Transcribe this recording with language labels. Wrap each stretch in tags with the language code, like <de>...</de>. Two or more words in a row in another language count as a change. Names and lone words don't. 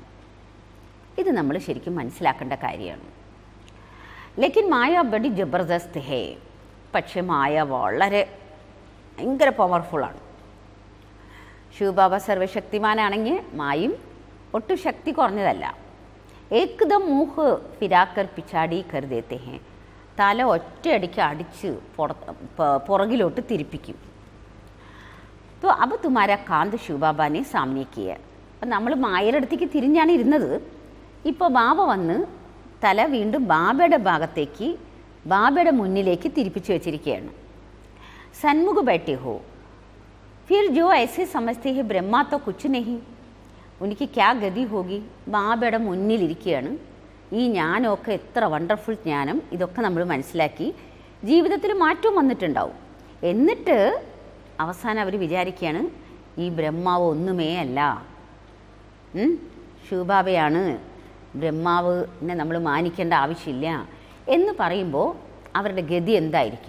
<ml>ഇത് നമ്മൾ ശരിക്കും മനസ്സിലാക്കേണ്ട കാര്യമാണ്.</ml> <hi>लेकिन माया बड़ी ज़बरदस्त है.</hi> <ml>പക്ഷെ മായ വളരെ ഭയങ്കര പവർഫുള്ളാണ്. ശിവബാബ സർവശക്തിമാനാണെങ്കിൽ മായും ഒട്ടും ശക്തി കുറഞ്ഞതല്ല.</ml> <hi>एकदम मुँह फिराकर पिछाड़ी कर देते हैं.</hi> <ml>തല ഒറ്റയടിക്ക് അടിച്ച് പുറകിലോട്ട് തിരിപ്പിക്കും.</ml> <hi>तो अब तुम्हारा कांत शिव बाबा ने सामने किया.</hi> <ml>അപ്പം നമ്മൾ മായയുടെ അടുത്തേക്ക് തിരിഞ്ഞാണ് ഇരുന്നത്. ഇപ്പോൾ ബാബ വന്ന് തല വീണ്ടും ബാബയുടെ ഭാഗത്തേക്ക്, ബാബയുടെ മുന്നിലേക്ക് തിരിപ്പിച്ചു വെച്ചിരിക്കുകയാണ്.</ml> <hi>സന്മുഖ बैठे हो, फिर जो ऐसे समझते हैं ब्रह्मा तो कुछ नहीं, उनकी क्या गति होगी.</hi> <ml>ബാബയുടെ മുന്നിലിരിക്കുകയാണ്. ഈ ജ്ഞാനമൊക്കെ എത്ര വണ്ടർഫുൾ ജ്ഞാനം, ഇതൊക്കെ നമ്മൾ മനസ്സിലാക്കി ജീവിതത്തിൽ മാറ്റവും വന്നിട്ടുണ്ടാവും. എന്നിട്ട് അവസാനം അവർ വിചാരിക്കുകയാണ് ഈ ബ്രഹ്മാവ് ഒന്നുമേ അല്ല, ശിവബാബയാണ്, ബ്രഹ്മാവിനെ നമ്മൾ മാനിക്കേണ്ട ആവശ്യമില്ല എന്ന് പറയുമ്പോൾ അവരുടെ ഗതി എന്തായിരിക്കും.</ml>